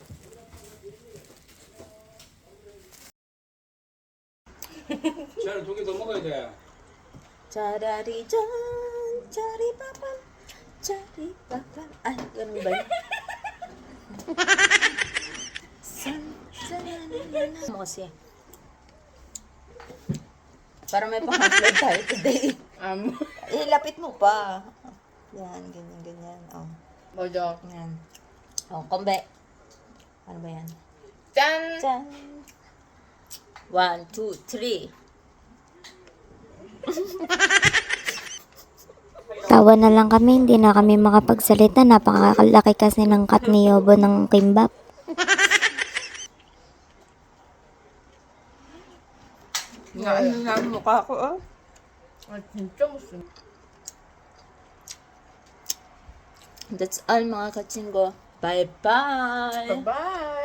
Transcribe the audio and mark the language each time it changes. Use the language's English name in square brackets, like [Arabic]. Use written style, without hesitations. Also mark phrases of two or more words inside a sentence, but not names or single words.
[Korean] 시아는 두 개 더 먹어야 돼. Charari chan, chari papam, chari papam. [Filipino] Ay, ganun ba yun? Mo kasi. Para may pang-upload tayo today. Ilapit mo pa. Yan, ganyan, ganyan. Oh. Bojo. Yan. Oh, kombe. Ano ba yan? [Korean] 짠! Chan. 1, 2, 3. [Filipino] Tawa na lang kami, hindi na kami makapagsalita. Napakalaki kasi ng cut ni Yobo ng kimbap. Ano na ang mukha ko, oh. [Korean] 아, 진짜 맛있어. [English] That's all [Filipino] mga kachinggo. [English] Bye-bye! Bye-bye!